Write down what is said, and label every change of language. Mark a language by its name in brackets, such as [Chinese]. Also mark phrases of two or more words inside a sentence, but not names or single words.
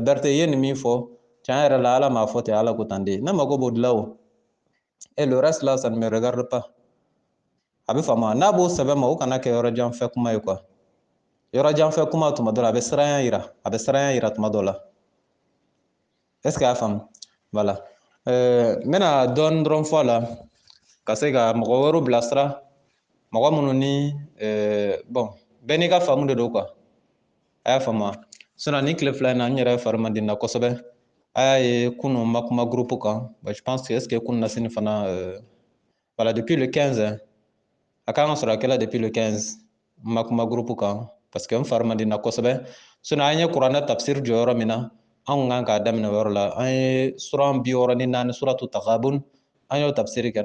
[Bambara] Berete i ye nin min fɔ, tiɲɛ yɛrɛ la Ala m'a fɔ ten, Ala ko tan de. Ne mago b'o de la o. [French] Et le reste là, ça ne me regarde pas. [Bambara] A bɛ faamu. N'a b'o sɛbɛn ma, o kana kɛ yɔrɔ janfɛ kuma ye quoi. Yɔrɔ janfɛ kuma tuma dɔ la, a bɛ siranya yira, a bɛ siranya yira tuma dɔ la. [French] Est ce que [Bambara] a y'a faamu? Voilà. N bɛna dɔɔni dɔrɔn fɔ a la ka se ka mɔgɔ wɛrɛw bilasira, mɔgɔ minnu ni bon bɛɛ n'i ka faamu de don quoi. A y'a faamu. Sinon ni tile fila in na n yɛrɛ fari man di n na kosɛbɛ. A y'a ye kunun n ma kuma groupe kan, [French] je pense que est ce que [Bambara] kunun na sini fana voilà [French] depuis le 15 [Bambara] a kan ka sɔrɔ a kɛla [French] depuis le 15 [Bambara] n ma kuma groupe kan [French] parce que [Bambara] n fari man di n na kosɛbɛ. Sinon an ye kuranɛ tafsir jɔ yɔrɔ min na, an kun kan k'a daminɛ o yɔrɔ la. An ye sura 64 suratu Taghabun an y'o tafsir kɛ.